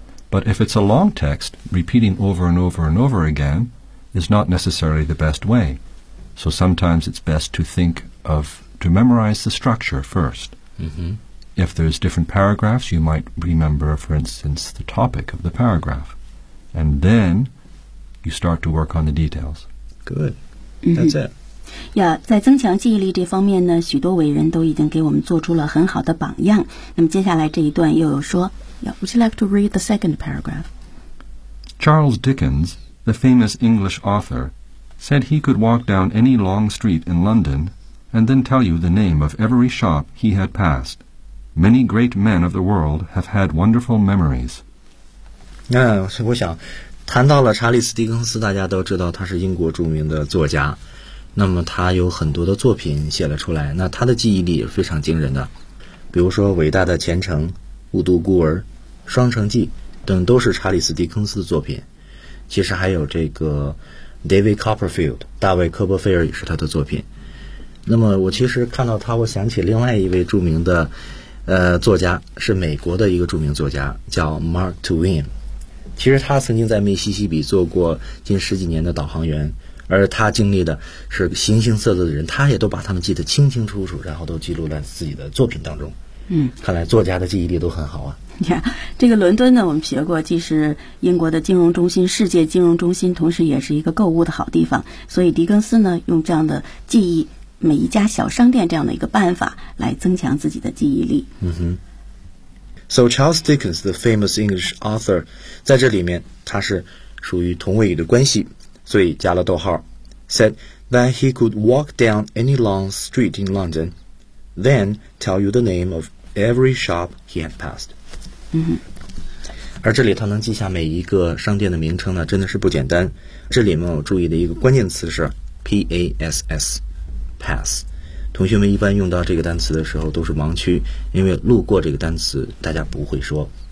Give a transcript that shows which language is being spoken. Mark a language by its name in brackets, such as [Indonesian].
[English] But if it's a long text, repeating over and over and over again is not necessarily the best way. So sometimes it's best to think of, to memorize the structure first. If there's different paragraphs, you might remember, for instance, the topic of the paragraph. And then you start to work on the details. Good. That's it. [Chinese] Yeah, 在增强记忆力这方面呢，许多伟人都已经给我们做出了很好的榜样。那么接下来这一段又有说 [English] Yeah, would you like to read the second paragraph? Charles Dickens, the famous English author, said he could walk down any long street in London and then tell you the name of every shop he had passed. Many great men of the world have had wonderful memories. [Chinese] 那我想谈到了查理斯·狄更斯，大家都知道他是英国著名的作家，那么他有很多的作品写了出来，那他的记忆力也是非常惊人的，比如说《伟大的前程》《雾都孤儿》《双城记》等都是查理斯·狄更斯的作品，其实还有这个 David Copperfield 大卫·科波菲尔也是他的作品。那么我其实看到他，我想起另外一位著名的作家，是美国的一个著名作家，叫 Mark Twain。其实他曾经在密西西比做过近十几年的导航员，而他经历的是形形色色的人，他也都把他们记得清清楚楚，然后都记录在自己的作品当中。看来作家的记忆力都很好啊。这个伦敦呢，我们学过，既是英国的金融中心，世界金融中心，同时也是一个购物的好地方，所以狄更斯呢用这样的记忆每一家小商店这样的一个办法来增强自己的记忆力。 [English] So Charles Dickens, the famous English author, [Chinese] 在这里面他是属于同位语的关系，所以加了逗号， [English] said that he could walk down any long street in London, then tell you the name of every shop he had passed. [Chinese] 而这里他能记下每一个商店的名称呢，真的是不简单。这里面我注意的一个关键词是 pass, pass。同学们一般用到这个单词的时候都是盲区，因为路过这个单词大家不会说。